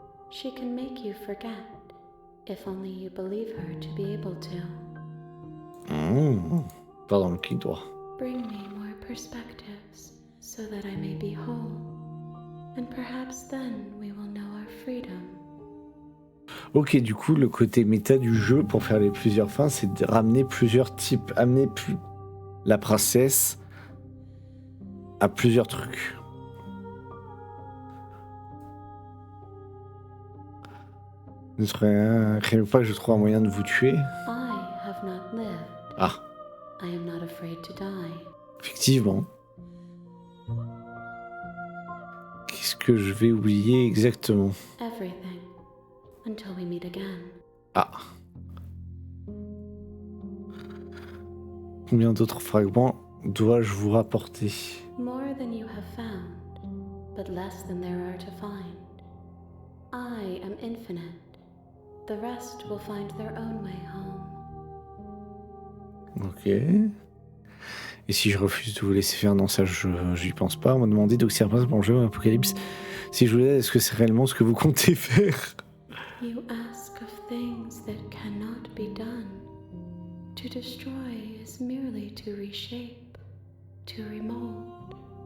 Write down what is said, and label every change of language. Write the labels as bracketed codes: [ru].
[en] She can make you forget, if only you believe her to be able to. [fr] Mhm. Pas dans le clic droit. [en] Bring me more perspectives, so that I may be whole, and perhaps then we will know our freedom. [fr] Ok, du coup, le côté méta du jeu pour faire les plusieurs fins, c'est de ramener plusieurs types, amener la princesse à plusieurs trucs. Ne craignez pas que je trouve un moyen de vous tuer? [en] I have not lived. Ah, I am not afraid to die. [fr] effectivement. Qu'est-ce que je vais oublier exactement? [en] Everything, until we meet again. Ah. [fr] Combien d'autres fragments dois-je vous rapporter? [en] More than you have found, but less than there are to find. I am infinite. The rest will find their own way home. Ok. [fr] Et si je refuse de vous laisser faire? Non, ça, j'y pense pas. On m'a demandé d'observer pour le jeu Apocalypse. Si je vous laisse, est-ce que c'est réellement ce que vous comptez faire? [en] You ask of things that cannot be done. To destroy is merely to reshape, to remold.